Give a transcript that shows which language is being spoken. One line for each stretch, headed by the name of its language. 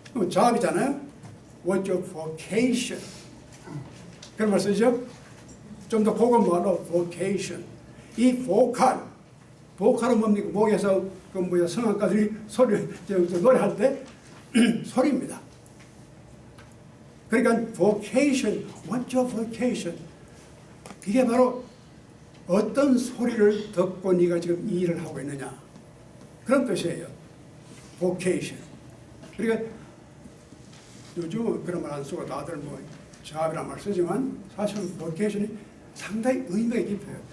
Korean: 작업이잖아요.
English: What's your vocation?
Korean: 그런 말 쓰죠? 좀 더 고급 말로 vocation. 이 보컬은 뭡니까? 목에서 그 뭐야 성악가들이 소리 노래할 때 소리입니다. 그러니까
English: vocation, what's your vocation?
Korean: 이게 바로 어떤 소리를 듣고 네가 지금 이 일을 하고 있느냐 그런 뜻이에요.
English: vocation.
Korean: 그러니까 요즘은 그런 말 안 쓰고 다들 뭐 작업이란 말 쓰지만 사실은 vocation이 상당히 의미가 깊어요.